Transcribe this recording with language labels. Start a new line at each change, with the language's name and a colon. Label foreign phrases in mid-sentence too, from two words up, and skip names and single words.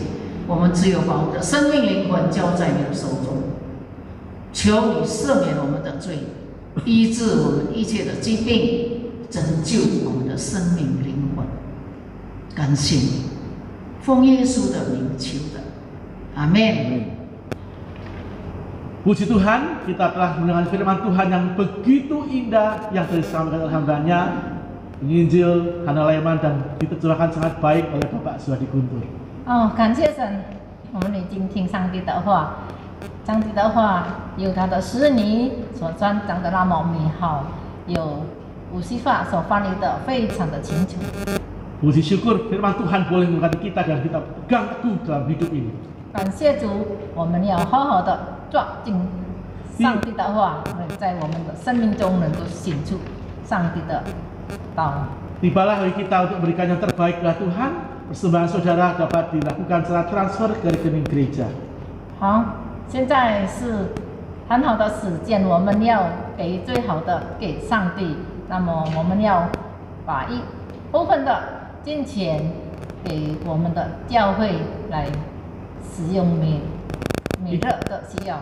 Chinese: 我们只有把我们的生命灵魂交在你的手中，求你赦免我们的罪，医治我们一切的疾病，拯救我们的生命灵魂。感谢你，奉耶稣的名求的，阿们。
Indonesian: Puji Tuhan, kita telah mendengar firman Tuhan yang begitu indah yang disampaikan oleh hamba-Nya, Injil Hana Laiman, dan diterjemahkan sangat baik oleh Bapak Suhadi Guntur.
Chinese: 感谢神，我们已经听上帝的话，上帝的话有他的使女所传讲的那么美好，有乌西法所翻译的非常的清楚。
Indonesian: Puji syukur firman Tuhan boleh memberkati kita dan kita pegang teguh dalam hidup ini.
Chinese: 感谢主，我们要好好的抓紧上帝的话，在我们的生命中能够显出上帝的道。
Indonesian: Tibalah hari kita untuk berikan yang terbaik kepada Tuhan. Persembahan saudara dapat dilakukan secara transfer ke rekening gereja.
Chinese: 好，现在是很好的时间，我们要给最好的给上帝。那么我们要把一部分的金钱给我们的教会来使用每日的需要。